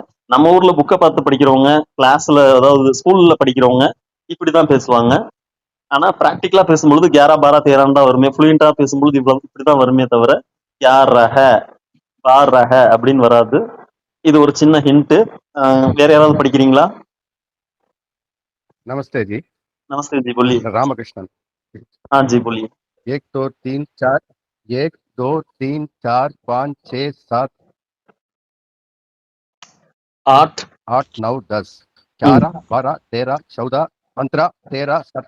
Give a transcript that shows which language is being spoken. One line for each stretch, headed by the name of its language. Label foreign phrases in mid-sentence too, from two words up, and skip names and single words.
Tamil: நம்ம ஊர்ல புக்கை பார்த்து படிக்கிறவங்க, கிளாஸ்ல அதாவது ஸ்கூல்ல படிக்கிறவங்க இப்படிதான் பேசுவாங்க. ஆனா பிராக்டிக்கலா பேசும்பொழுது 11 12 13 தான் வருமே. ஃப்ளூயண்டா பேசும்பொழுது இப்படிதான் வருமே தவிர 11 12 அப்படின்னு வராது. இது ஒரு சின்ன ஹிண்ட். வேற யாராவது படிக்கிறீங்களா?
Hindi: नमस्ते जी। नमस्ते जी, बोलिए। रामकृष्णन। हाँ जी, बोलिए। 1 2 3 4 1 2 3 4 5 6 7 8 8 9 10 हम्म, 11 12 13 14 15 13